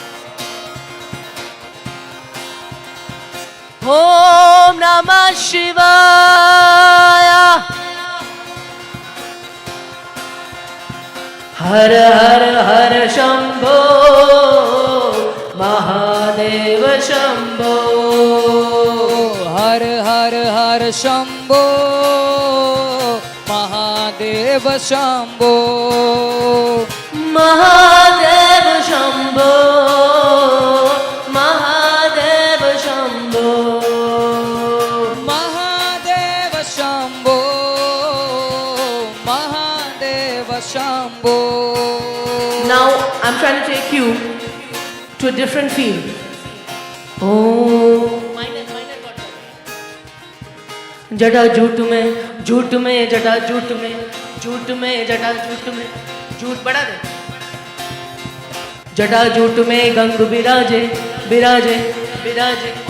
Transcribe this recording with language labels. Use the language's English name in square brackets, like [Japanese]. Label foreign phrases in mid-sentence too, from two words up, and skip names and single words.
[Sanskrit] Om Namah Shivaya. Har Har Har Shambho Mahadeva Shambho. Har Har Har Shambho Mahadeva Shambho. Mahadeva Shambho. Mahadeva Shambho. Mahadeva Shambho. Mahadeva Shambho. [English] Now I'm trying to take you to a different field. [Hindi] Oh, जटा झूठ में जटा झूठ में जटा झूठ में झूठ बढ़ा दे. जटा झूठ में गंग विराजे विराजे विराजे.